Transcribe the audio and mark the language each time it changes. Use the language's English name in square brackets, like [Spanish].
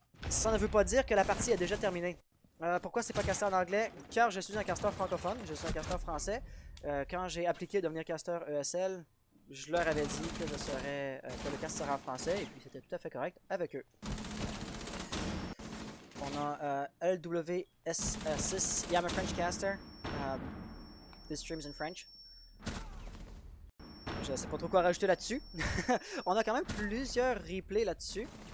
[French] Ça ne veut pas dire que la partie est déjà terminée. Pourquoi c'est pas casté en anglais? Car je suis un casteur francophone, je suis un casteur français. Quand j'ai appliqué devenir casteur ESL, je leur avais dit que que le cast serait en français et puis c'était tout à fait correct avec eux. [English] On a LWS6, yeah, I'm a French caster. This stream's in French. [French] Je sais pas trop quoi rajouter là-dessus. On a quand même plusieurs replays là-dessus.